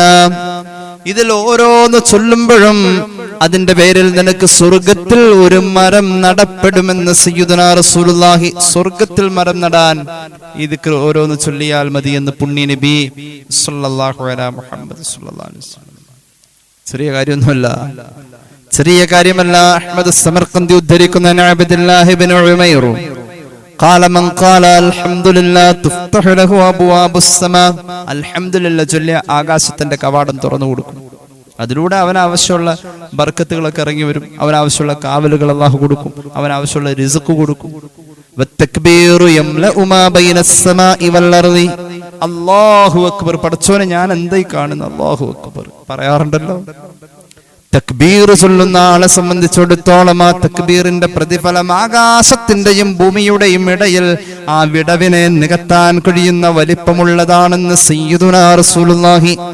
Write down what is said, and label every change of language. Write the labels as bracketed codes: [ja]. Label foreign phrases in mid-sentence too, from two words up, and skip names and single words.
[ml] ഇതിൽ ഓരോന്ന് ചൊല്ലുമ്പോഴും അതിന്റെ പേരിൽ നിനക്ക് സ്വർഗത്തിൽ ഒരു മരം നടപ്പെടുമെന്ന് സയ്യിദുനാ റസൂലുള്ളാഹി. സ്വർഗത്തിൽ മരം നടാൻ ഈ ദിക്ർ ഓരോന്ന് ചൊല്ലിയാൽ മതി എന്ന് പുണ്യ നബി [ar] صلى الله عليه [ml] മുഹമ്മദ് [ar] صلى الله عليه وسلم. [ml] ചെറിയ കാര്യമൊന്നുമല്ല, ചെറിയ കാര്യമല്ല. അഹ്മദ് സമർഖന്ദി ഉദ്ധരിക്കുന്ന അബ്ദുല്ലാഹി ഇബ്നു ഉമൈർ [ar] قال من قال الحمد لله تفتح له ابواب السماء. [ml] അൽഹംദുലില്ലാ ചൊല്ലിയ ആകാശത്തിന്റെ കവാടം തുറന്നു കൊടുക്കും. അതിലൂടെ അവനാവശ്യമുള്ള ബർക്കത്തുകളൊക്കെ ഇറങ്ങി വരും. അവനാവശ്യമുള്ള കാവലുകൾ അല്ലാഹു കൊടുക്കും. അവനാവശ്യമുള്ള റിസ്ക് കൊടുക്കും. [ar] والتكبير يملأ ما بين السماء والأرض. الله أكبر. [ml] പടച്ചോനെ ഞാൻ എന്തായി കാണുന്നു, [ar] الله أكبر [ml] പറയാറുണ്ടല്ലോ. തക്ബീർ ചൊല്ലുന്ന ആളെ സംബന്ധിച്ചിടത്തോളം ആ തക്ബീറിന്റെ പ്രതിഫലം ആകാശത്തിന്റെയും ഭൂമിയുടെയും ഇടയിൽ ആ വിടവിനെ നികത്താൻ കഴിയുന്ന വലിപ്പമുള്ളതാണെന്ന് സയ്യിദുനാ റസൂലുള്ളാഹി.